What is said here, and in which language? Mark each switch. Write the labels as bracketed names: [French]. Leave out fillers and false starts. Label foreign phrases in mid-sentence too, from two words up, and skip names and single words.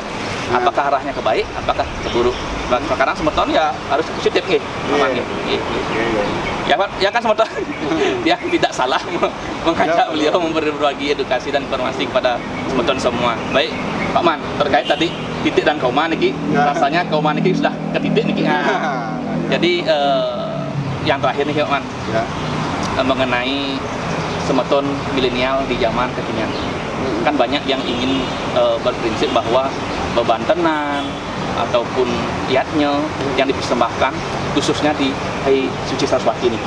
[Indonesian] Apakah arahnya ke baik, apakah ke buruk. Sekarang semeton ya harus positif ya Pak, ya kan semeton ya tidak salah mengajak beliau berbagi edukasi dan informasi kepada semeton semua. Baik Pak Man, terkait tadi titik dan koma niki, rasanya koma niki sudah ke titik niki. Jadi yang terakhir nih Pak Man, mengenai semeton milenial di zaman kekinian. Kan banyak yang ingin berprinsip bahwa beban tenan ataupun iatnya yang dipersembahkan khususnya di Hai Suci Saraswati ini.